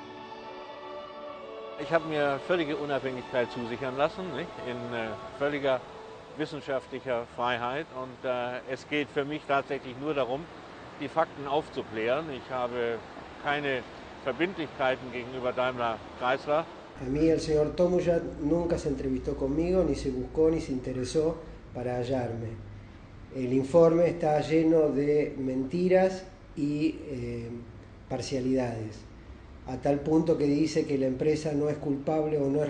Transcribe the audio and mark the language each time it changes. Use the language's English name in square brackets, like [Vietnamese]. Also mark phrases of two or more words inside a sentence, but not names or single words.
[German] Ich habe mir völlige Unabhängigkeit zusichern lassen, nicht? In völliger wissenschaftlicher Freiheit. Und es geht für mich tatsächlich nur darum, die Fakten aufzuklären. Ich habe keine Verbindlichkeiten gegenüber Daimler Chrysler. [Spanish] A mí el señor Tomuschat nunca se entrevistó conmigo, ni se buscó, ni se interesó para hallarme. El informe está lleno de mentiras y parcialidades, a tal punto que dice que la empresa no es culpable o no es